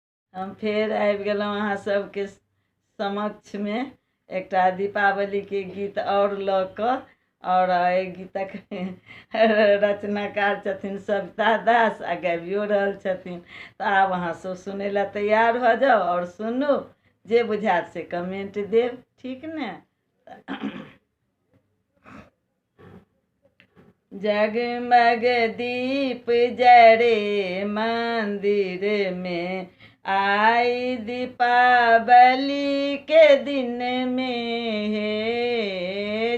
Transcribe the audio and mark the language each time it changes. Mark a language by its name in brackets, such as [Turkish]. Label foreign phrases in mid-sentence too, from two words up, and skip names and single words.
[Maithili] हम फिर आबि गेलहुँ अहाँ सबके समक्ष में एकटा दीपावली के गीत और लऽ कऽ। और एहि गीतक रचनाकार छथिन सविता दास आ गाबियो रहल छथिन। तऽ आब अहाँ सब सुनै लए तैयार भऽ जाउ और सुनू, जे बुझायत से कमेंट देब, ठीक ने। जगमग दीप जरे मंदिर में, आई दीपावली के दिन में हे।